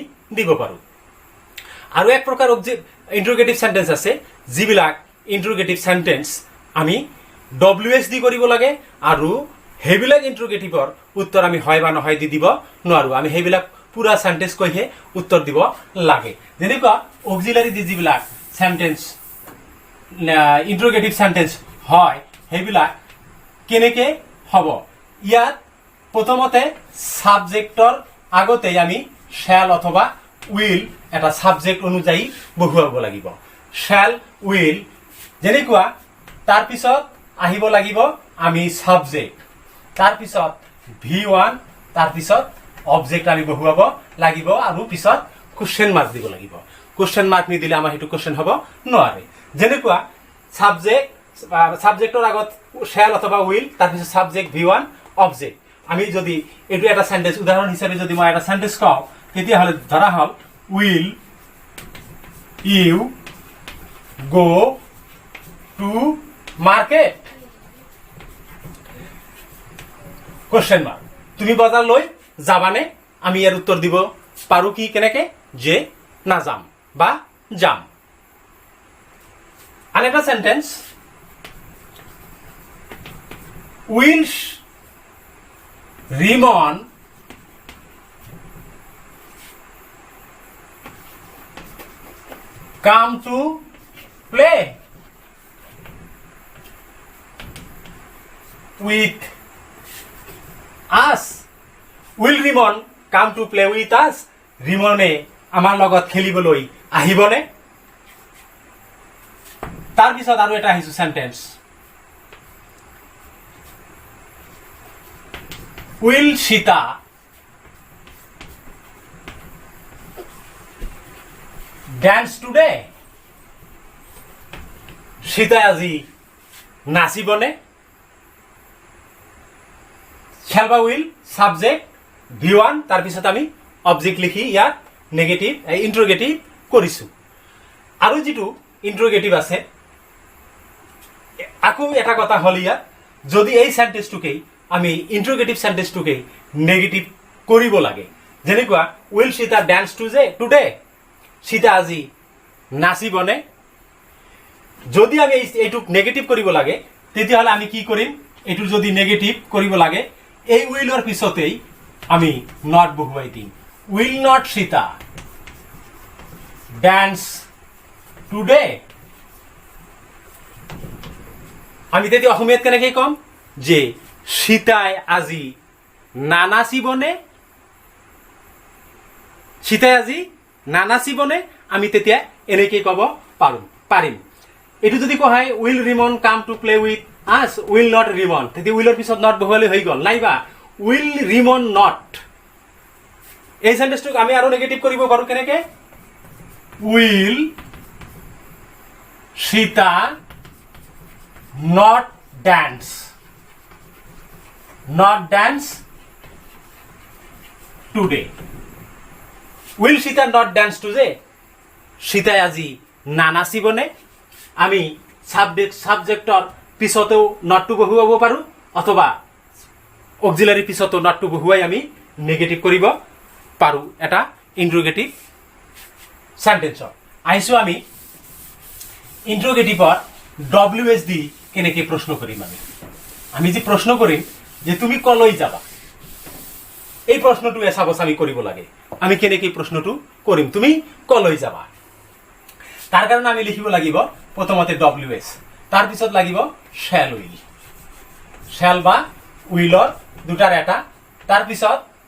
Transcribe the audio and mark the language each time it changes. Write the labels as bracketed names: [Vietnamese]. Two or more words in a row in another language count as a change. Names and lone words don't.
[Assamese] দিব পাৰো আৰু এক প্ৰকাৰ [English] interrogative sentence [Assamese] আছে যিবিলাক [English] interrogative sentence [Assamese] আমি WS দি কৰিব লাগে আৰু হেবিলাক ইন্টাৰোগেটিভৰ উত্তৰ আমি হয় বা নহয় দি দিব নোৱাৰো আমি হেবিলাক পুৰা সেন্টেন্স কৈহে উত্তৰ দিব লাগে যেনেকুৱা অক্সিলাৰি দি যিবিলাক [English] sentence interrogative sentence [Assamese] হয় হেবিলাক কেনেকে হ'ব ইয়াত প্ৰথমতে সাবজেক্টৰ আগতে আমি শ্যাল অথবা উইল এটা সাবজেক্ট অনুযায়ী বহুৱাব লাগিব [English] shall will [Assamese] যেনেকুৱা তাৰ পিছত আহিব লাগিব আমি সাবজেক্ট তাৰ পিছত V1 তাৰ পিছত অবজেক্ট আমি বহুৱাব লাগিব আৰু পিছত [English] question mark [Assamese] দিব লাগিব [English] question mark [Assamese] নিদিলে আমাৰ হেতু কোশ্চেন হ'ব নোৱাৰে যেনেকুৱা সাবজেক্টৰ আগত শ্যাল অথবা উইল তাৰ পিছত [English] subject V1 object [Assamese] আমি যদি এটো এটা সেন্টেন্স উদাহৰণ হিচাপে যদি মই এটা সেন্টেন্স কওঁ তেতিয়া হলে ধৰা হল [English] will you go to market question mark [Assamese] তুমি বজাৰ লৈ যাবানে আমি ইয়াৰ উত্তৰ দিব পাৰো কি কেনেকে যে না যাম বা যাম [English] আনেটা sentence will Rimon come to play with us will Rimon come to play with us [Assamese] ৰিমনে আমাৰ লগত খেলিবলৈ আহিবনে তাৰ পিছত আৰু এটা আহিছো সেন্টেন্স [English] will Sita dance today [Assamese] সীতা আজি নাচিবনে shall বা [English] will subject V1 [Assamese] তাৰ পিছত আমি অবজেক্ট লিখি ইয়াত [English] negative interrogative [Assamese] কৰিছো আৰু যেটো ইন্টাৰোগেটিভ আছে আকো এটা কথা হল ইয়াত যদি এই সেন্টেন্সটোকে আমি ইন্টাৰোগেটিভ সেন্টেন্সটোকে নেগেটিভ কৰিব লাগে যেনেকুৱা [English] will Sita dance today [Assamese] সীতা আজি নাচিবনে যদি আমি এইটুক নেগেটিভ কৰিব লাগে তেতিয়া হলে আমি কি কৰিম এটু যদি নেগেটিভ কৰিব লাগে এই উইলৰ পিছতেই আমি নট বহুৱাই দিম [English] will not Sita dance today [Assamese] আমি তেতিয়া অসমীয়াত কেনেকৈ কম যে সীতাই আজি নানাচিবনে সীতাই আজি নানাচিবনে আমি তেতিয়া এনেকৈ কব পাৰিম এটু যদি কয় [English] will Rimon come to play with us will not Rimon [Assamese] তেতিয়া উইলৰ পিছত নট বহুৱালে হৈ গল নাইবা [English] will Rimon not [Assamese] এই সেন্টেন্সটোক আমি আৰু নেগেটিভ কৰিব পাৰো কেনেকে will [English] Sita not dance today will Sita not dance today [Assamese] সীতাই আজি নানাচিবনে আমি সাবজেক্টৰ পিছতো নটটো বহুৱাব পাৰো অথবা অক্সিলাৰি পিছতো নটটো বহুৱাই আমি নেগেটিভ কৰিব পাৰোঁ এটা ইন্টাৰোগেটিভ সেন্টেন্সত আহিছোঁ আমি ইন্টাৰোগেটিভৰ WH দি কেনেকৈ প্ৰশ্ন কৰিম আমি যে প্ৰশ্ন কৰিম যে তুমি কলৈ যাবা এই প্ৰশ্নটো এচাবচ আমি কৰিব লাগে আমি কেনেকৈ প্ৰশ্নটো কৰিম তুমি কলৈ যাবা তাৰ কাৰণে আমি লিখিব লাগিব প্ৰথমতে WH তাৰ পিছত লাগিব [English] shall will shall [Assamese] বা উইলৰ দুটাৰ এটা তাৰ পিছত